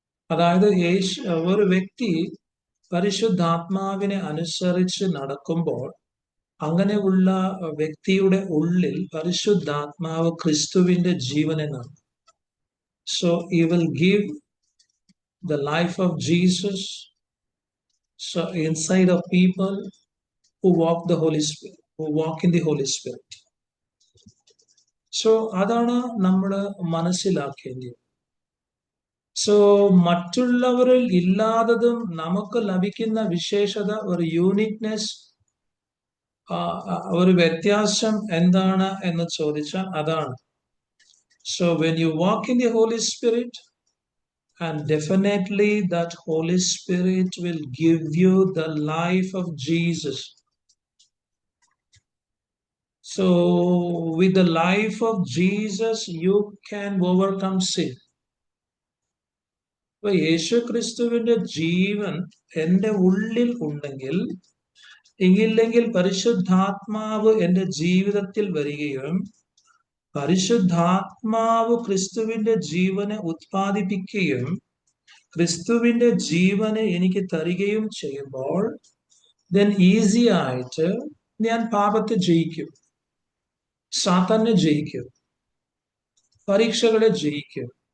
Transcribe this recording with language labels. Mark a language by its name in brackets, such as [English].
[Malayalam] അതായത് ഒരു വ്യക്തി പരിശുദ്ധാത്മാവിനെ അനുസരിച്ച് നടക്കുമ്പോൾ അങ്ങനെയുള്ള വ്യക്തിയുടെ ഉള്ളിൽ പരിശുദ്ധാത്മാവ് ക്രിസ്തുവിന്റെ ജീവനെ നൽകും. [English] So he will give the life of Jesus inside of people who walk in the Holy Spirit. [Malayalam] So അതാണ് നമ്മൾ മനസ്സിലാക്കേണ്ടത്. സോ മറ്റുള്ളവരിൽ ഇല്ലാത്തതും നമുക്ക് ലഭിക്കുന്ന വിശേഷത, ഒരു യൂണിക്നെസ്, ഒരു വ്യത്യാസം എന്താണ് എന്ന് ചോദിച്ചാൽ അതാണ്. [English] So when you walk in the Holy Spirit, and definitely that Holy Spirit will give you the life of Jesus. So with the life of Jesus you can overcome sin. [Malayalam] അപ്പൊ യേശു ക്രിസ്തുവിന്റെ ജീവൻ എന്റെ ഉള്ളിൽ ഉണ്ടെങ്കിൽ, എങ്കില്ലെങ്കിൽ പരിശുദ്ധാത്മാവ് എന്റെ ജീവിതത്തിൽ വരികയും പരിശുദ്ധാത്മാവ് ക്രിസ്തുവിന്റെ ജീവനെ ഉത്പാദിപ്പിക്കുകയും ക്രിസ്തുവിന്റെ ജീവനെ എനിക്ക് തരികയും ചെയ്യുമ്പോൾ then ഈസി ആയിട്ട് ഞാൻ പാപത്തെ ജയിക്കും, സാത്താനെ ജയിക്കും, പരീക്ഷകളെ ജയിക്കും.